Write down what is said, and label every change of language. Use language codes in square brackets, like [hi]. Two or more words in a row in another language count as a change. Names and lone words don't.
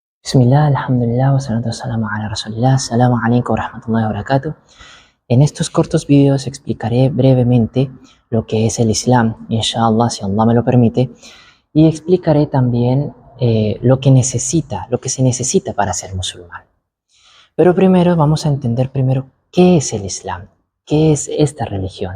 [ar] بسم الله، الحمد لله، والصلاة والسلام على رسول الله، السلام عليكم ورحمة الله وبركاته. [es] En estos cortos videos explicaré brevemente lo que es el Islam, inshallah, si Allah me lo permite, y explicaré también lo que se necesita para ser musulmán. Pero primero vamos a entender qué es el Islam, qué es esta religión.